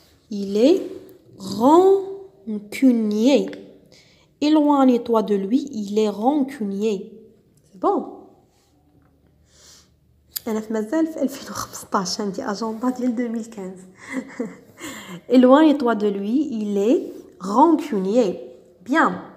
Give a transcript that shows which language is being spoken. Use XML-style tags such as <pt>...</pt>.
<fr>Il est rancunier. Éloigne-toi de lui, il est rancunier. C'est bon.</fr> <ar>أنا في مازال في 2015 عندي أجندة ديال 2015.</ar> <fr>Éloigne-toi de lui, il est rancunier. Bien.</fr>